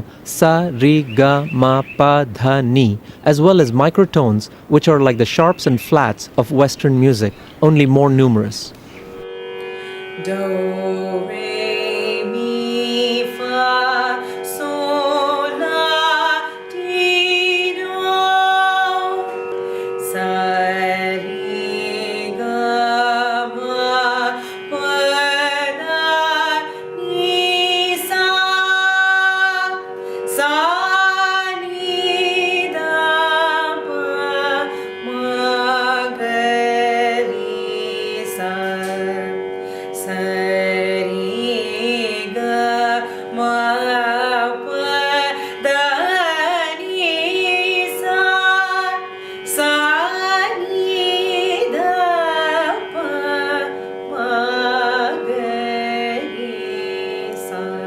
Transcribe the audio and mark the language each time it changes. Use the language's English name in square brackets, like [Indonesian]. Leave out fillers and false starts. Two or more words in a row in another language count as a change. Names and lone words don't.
[English] sa, ri, ga, ma, pa, dha, ni, as well as microtones, which are like the sharps and flats of Western music, only more numerous. Do, re, mi, fa, sol, la, ti, do, sa, ri, ga, ma, pa, da, ni, sa, ni, da, pa, ma, ga, ri, sa. Sari ga ma pa da ni sa ni da pa ma ga ri sa.